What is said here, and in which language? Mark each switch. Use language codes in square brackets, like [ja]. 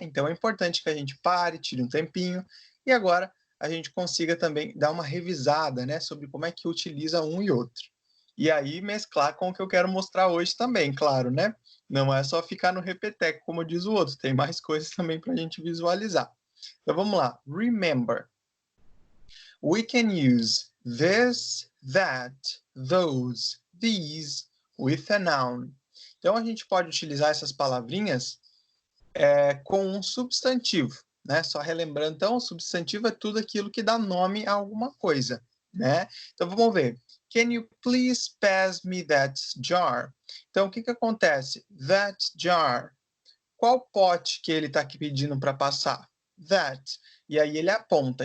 [pt] Então, é importante que a gente pare, tire um tempinho. E agora, a gente consiga também dar uma revisada, né, sobre como é que utiliza um e outro. E aí mesclar com o que eu quero mostrar hoje também, claro, né? Não é só ficar no repeteco, como diz o outro, tem mais coisas também para a gente visualizar. Então vamos lá. [en] Remember. We can use this, that, those, these with a noun. [pt] Então a gente pode utilizar essas palavrinhas com um substantivo. Né? Só relembrando, então, o substantivo é tudo aquilo que dá nome a alguma coisa, né? Então, vamos ver. [en] Can you please pass me that jar? [pt] Então, o que acontece? [en] That jar. [pt] Qual pote que ele está aqui pedindo para passar? That. E aí ele aponta.